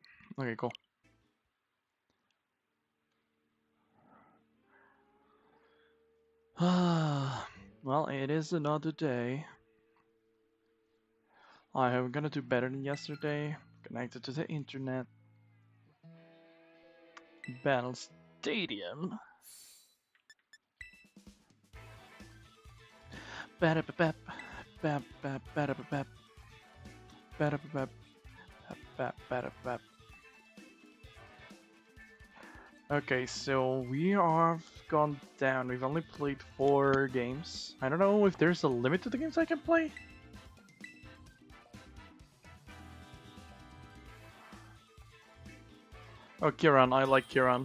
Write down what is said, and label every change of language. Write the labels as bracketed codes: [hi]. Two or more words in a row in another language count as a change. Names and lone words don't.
[en] Okay, cool. Well, it is another day. I am gonna do better than yesterday. Connected to the internet. Battle Stadium. Ba-da-ba-bap, bap, bap, ba-da-ba-bap. bap, bap, bap, bap, bap. Okay, so we have gone down. We've only played 4 games. I don't know if there's a limit to the games I can play. Oh, Kiran, I like Kiran.